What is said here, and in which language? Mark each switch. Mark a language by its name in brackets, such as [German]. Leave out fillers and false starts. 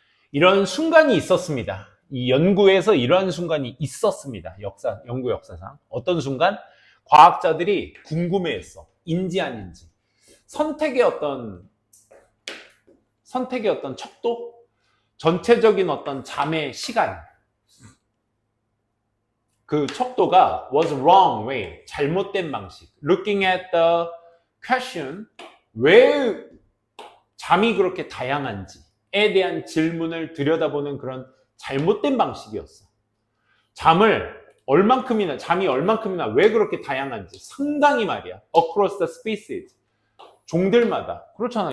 [Korean] 이런 순간이 있었습니다. 이 연구에서 이러한 순간이 있었습니다. 연구 역사상. 어떤 순간? 과학자들이 궁금해했어. 인지 아닌지. 선택의 어떤 척도? 전체적인 어떤 잠의 시간. 그 척도가 [English] was wrong way. [Korean] 잘못된 방식. [English] Looking at the question. [Korean] 왜 잠이 그렇게 다양한지에 대한 질문을 들여다보는 그런 잘못된 방식이었어. 잠이 얼만큼이나 왜 그렇게 다양한지 상당히 말이야. [English] Across the species. [Korean] 종들마다. 그렇잖아.